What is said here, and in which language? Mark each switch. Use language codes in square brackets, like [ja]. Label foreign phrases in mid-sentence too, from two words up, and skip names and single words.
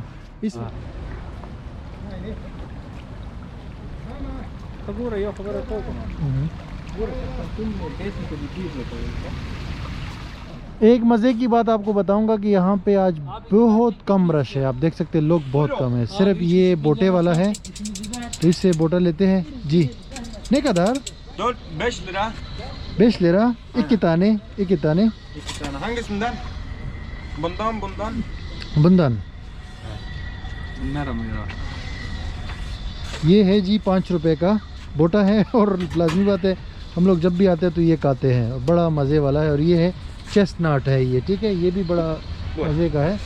[hi] इस एक मज़े की बात आपको बताऊंगा कि यहाँ पे आज बहुत कम रश है, आप देख सकते हैं, लोग बहुत कम है। सिर्फ ये बोटे वाला है, तो इससे बोटा लेते हैं जी। [tr] Ne kadar 5 lira. 5 lira, iki tane 2 tane. Hangisinden? Bundan. बुंदन। [hi] नरम है। ये है जी 5 रुपए का बोटा है। और लाजमी बात है, हम लोग जब भी आते हैं तो ये खाते हैं, और बड़ा मज़े वाला है। और ये है चेस्टनट है ये, ठीक है, ये भी बड़ा मज़े का है।